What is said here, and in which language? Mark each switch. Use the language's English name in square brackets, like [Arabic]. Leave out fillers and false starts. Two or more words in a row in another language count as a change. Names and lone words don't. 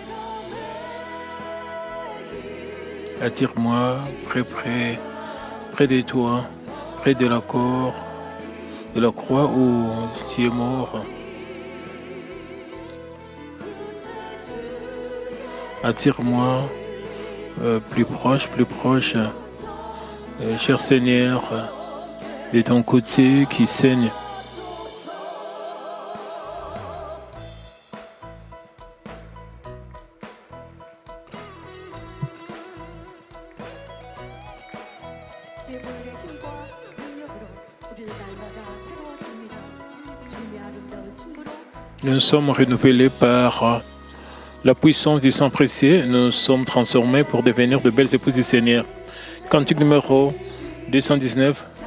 [French] Attire-moi près de toi, près de la croix où tu es mort. Attire-moi plus proche, cher Seigneur, de ton côté qui saigne. [Korean] 주의 보혈의 힘과 능력으로 우리는 날마다 새로워집니다. 주님의 아름다운 신부로 [French] Nous sommes renouvelés par la puissance du sang précieux. Nous sommes transformés pour devenir de belles épouses du Seigneur. Cantique numéro 219.